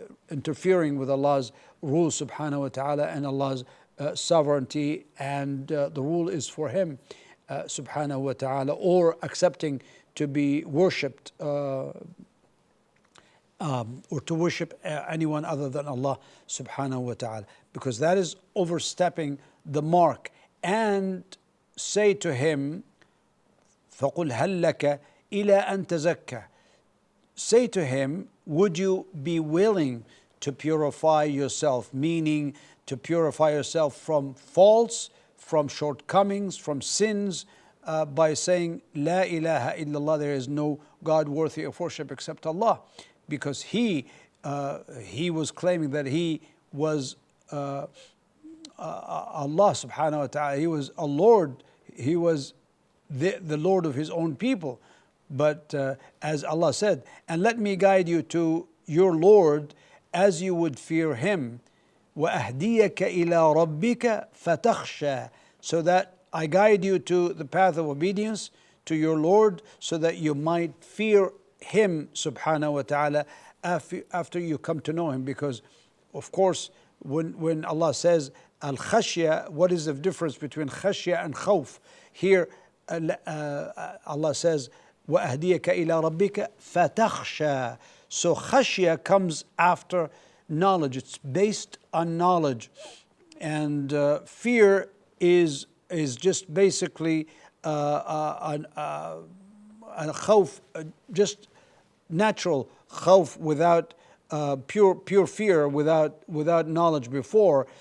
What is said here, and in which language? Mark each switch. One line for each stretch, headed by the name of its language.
English: interfering with Allah's rule subhanahu wa ta'ala and Allah's sovereignty, and the rule is for him subhanahu wa ta'ala, or accepting to be worshipped or to worship anyone other than Allah subhanahu wa ta'ala, because that is overstepping the mark. And say to him,
Arabic: فَقُلْ هَلْ لَكَ إِلَىٰ أَن تَزَكَّى.
English: Say to him, would you be willing to purify yourself, meaning to purify yourself from faults, from shortcomings, from sins, by saying, La ilaha illallah, there is no God worthy of worship except Allah. Because he was claiming that he was Allah subhanahu wa ta'ala, he was a Lord, he was the Lord of his own people. But as Allah said, and let me guide you to your Lord as you would fear him.
Arabic: وَأَهْدِيَكَ إِلَىٰ رَبِّكَ فَتَخْشَىٰ.
English: So that I guide you to the path of obedience to your Lord, so that you might fear him subhanahu wa ta'ala after you come to know him. Because of course, when Allah says al-khashya, what is the difference between khashya and khawf? Here Allah says
Arabic: وَأَهْدِيَكَ إِلَىٰ رَبِّكَ فَتَخْشَىٰ.
English: So khashya comes after knowledge. It's based on knowledge. And fear is just basically a khawf, just natural khawf, without pure fear, without knowledge before.